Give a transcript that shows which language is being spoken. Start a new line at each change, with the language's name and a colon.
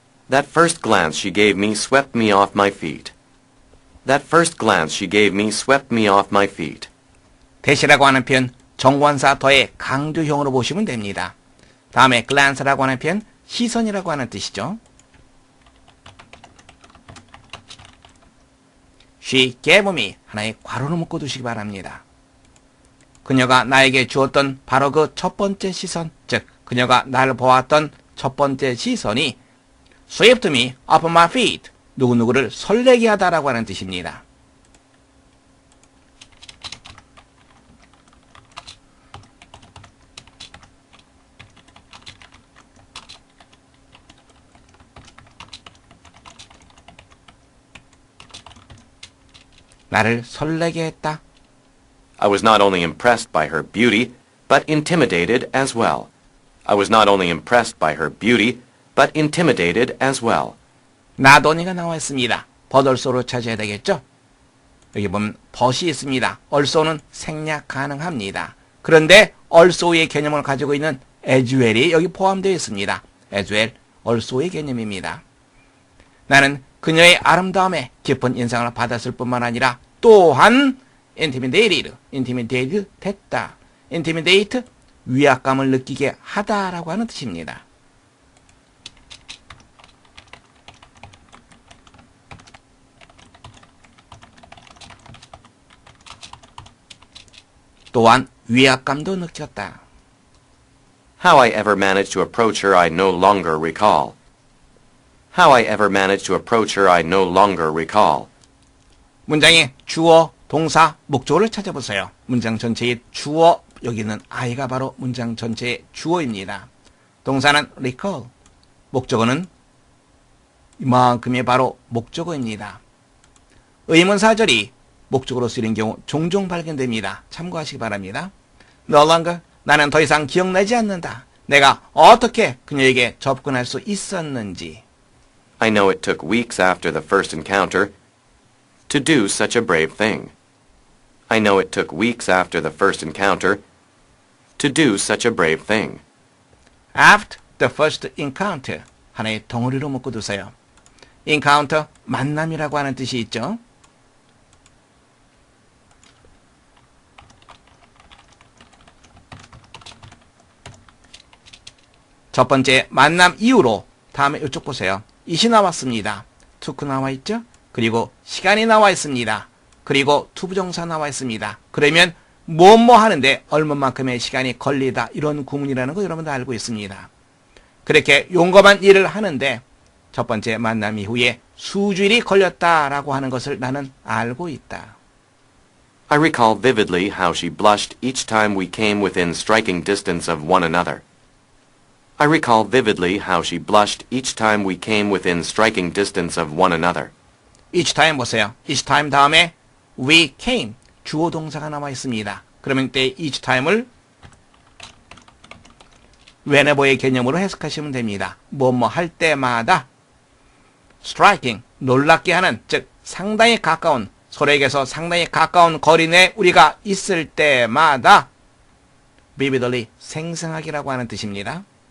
English: That first glance she gave me swept me off my feet. That first glance she gave me swept me off my feet.
Korean: 대시라고 하는 표현 정관사 더의 강조형으로 보시면 됩니다. 다음에 glance라고 하는 표현 시선이라고 하는 뜻이죠.
English: She gave me
Korean: 하나의 괄호를 묶어 두시기 바랍니다. 그녀가 나에게 주었던 바로 그 첫 번째 시선, 즉 그녀가 나를 보았던 첫 번째 시선이
English: swept me off my feet,
Korean: 누구누구를 설레게 하다라고 하는 뜻입니다. 나를 설레게 했다.
English: I was not only impressed by her beauty, but intimidated as well. I was not only impressed by her beauty, but intimidated as well.
Korean: not only가 나와 있습니다. but also로 찾아야 되겠죠? 여기 보면 but이 있습니다. also는 생략 가능합니다. 그런데 also의 개념을 가지고 있는 as well이 여기 포함되어 있습니다. as well, also의 개념입니다. 나는 그녀의 아름다움에 깊은 인상을 받았을 뿐만 아니라 또한 intimidated 됐다. intimidate, 위압감을 느끼게 하다라고 하는 뜻입니다. 또한 위압감도 느꼈다.
English: How I ever managed to approach her I no longer recall. How I ever managed to approach her I no longer recall.
Korean: 문장의 주어, 동사, 목적어를 찾아보세요. 문장 전체의 주어, 여기는 I가 바로 문장 전체의 주어입니다. 동사는 recall, 목적어는 이만큼이 바로 목적어입니다. 의문사절이 목적어로 쓰이는 경우 종종 발견됩니다. 참고하시기 바랍니다.
English: No longer,
Korean: 나는 더 이상 기억나지 않는다. 내가 어떻게 그녀에게 접근할 수 있었는지.
English: I know it took weeks after the first encounter to do such a brave thing. I know it took weeks after the first encounter to do such a brave thing. After the first encounter,
Korean: 하나의 덩어리로 묶어두세요. encounter, 만남이라고 하는 뜻이 있죠. 첫 번째 만남 이후로 다음에 이쪽 보세요. it이 나왔습니다. took 나와 있죠? 그리고 시간이 나와 있습니다. 그리고 투부정사 나와 있습니다. 그러면 뭐뭐 하는데 얼마만큼의 시간이 걸리다 이런 구문이라는 거 여러분도 알고 있습니다. 그렇게 용감한 일을 하는데 첫 번째 만남 이후에 수주일이 걸렸다라고 하는 것을 나는 알고 있다.
English: I recall vividly how she blushed each time we came within striking distance of one another. I recall vividly how she blushed each time we came within striking distance of one another.
Korean: each time 보세요. each time 다음에
English: we came,
Korean: 주어 동사가 나와 있습니다. 그러면 이때 each time을 whenever의 개념으로 해석하시면 됩니다. 뭐뭐 할 때마다 striking, 놀랍게 하는, 즉 상당히 가까운, 서로에게서 상당히 가까운 거리 내에 우리가 있을 때마다 vividly, 생생하게라고 하는 뜻입니다.